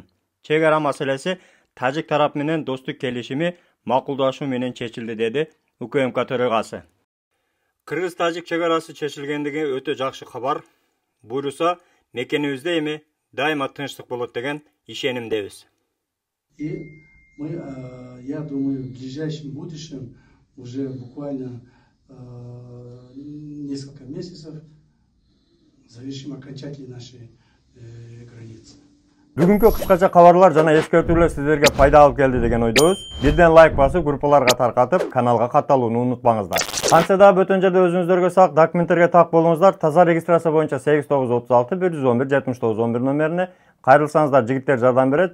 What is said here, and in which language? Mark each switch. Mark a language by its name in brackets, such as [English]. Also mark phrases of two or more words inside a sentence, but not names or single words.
[Kyrgyz] Чек ара маселеси Тажик тарап менен достук келишими макулдашуу менен чечилди, деди УКМК төрагасы. Кыргыз-Тажик чек арасы чечилгендиги өтө жакшы кабар. Буйруса, мекенибизде эми дайыма тынчтык болот деген ишенимдебиз. [Russian] И мы, я думаю, в ближайшем будущем, уже буквально несколько месяцев, завершим окончательно наши границы. [Kyrgyz] Бүгүнкү кыскача кабарлар жана эскертүүлөр сиздерге пайда алып келди деген ойдобуз. Бирден лайк басып, группаларга таркатып, каналга катталууну унутпаңыздар. Кантсе да бөтөн жерде өзүңүздөргө сак документтерге так болуңуздар. Таза регистрация боюнча 8936 111 79 11 номерине кайрылсаңыздар, жигиттер жардам берет.